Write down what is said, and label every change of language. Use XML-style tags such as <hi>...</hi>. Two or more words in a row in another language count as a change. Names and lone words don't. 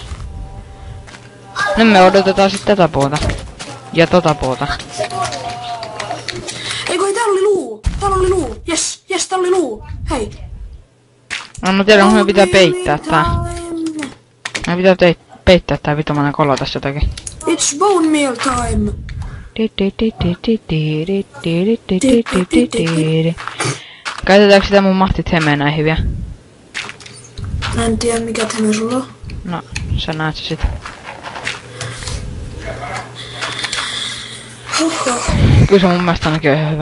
<fi>Nyt me odotetaan sitten tätä puuta. Ja tota puuta. Eikö ei, täällä oli luu. Täällä oli luu. Jes, täällä oli luu. Hei. No mä tiedän, me pitää peittää tää. Me pitää peittää tää vitomainen kolo tässä jotakin.</fi> <en>It's bone meal time.</en> <fi>Käytetäänkö sitä mun mahtit hemeen näin hyviä? Mä en tiedä mikä tämä sulla on. No, sä näet se sit. Kyllä se mun mielestä ainakin on ihan hyvä.</fi>